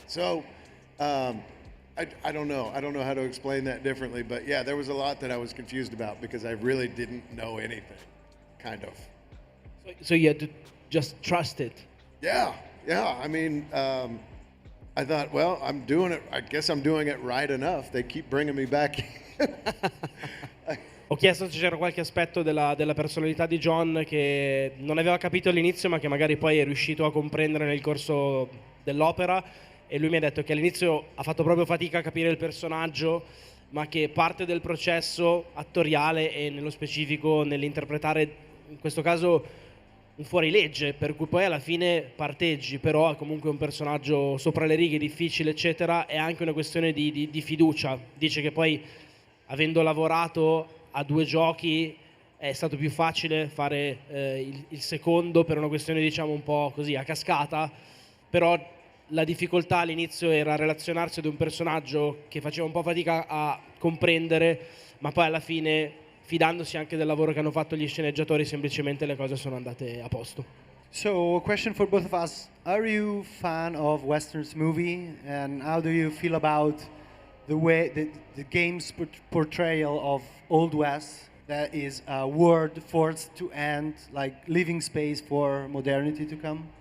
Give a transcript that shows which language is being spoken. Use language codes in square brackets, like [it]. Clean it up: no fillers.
[en] So, I don't know. I don't know how to explain that differently, but yeah, there was a lot that I was confused about because I really didn't know anything, kind of. So you had to just trust it. Yeah. I mean, I thought, well, I'm doing it. I guess I'm doing it right enough. They keep bringing me back. [it] Ho chiesto se c'era qualche aspetto della personalità di John che non aveva capito all'inizio, ma che magari poi è riuscito a comprendere nel corso dell'opera, e lui mi ha detto che all'inizio ha fatto proprio fatica a capire il personaggio, ma che parte del processo attoriale e nello specifico nell'interpretare, in questo caso, un fuorilegge, per cui poi alla fine parteggi, però è comunque un personaggio sopra le righe, difficile, eccetera. È anche una questione di fiducia. Dice che poi, avendo lavorato a 2 giochi, è stato più facile fare il secondo per una questione, diciamo, un po' così a cascata, però la difficoltà all'inizio era relazionarsi ad un personaggio che faceva un po' fatica a comprendere, ma poi alla fine, fidandosi anche del lavoro che hanno fatto gli sceneggiatori, semplicemente le cose sono andate a posto. [en] So, a question for both of us. Are you fan of Westerns movie? And how do you feel about the way the game's portrayal of Old West, that is a word forced to end, like leaving space for modernity to come?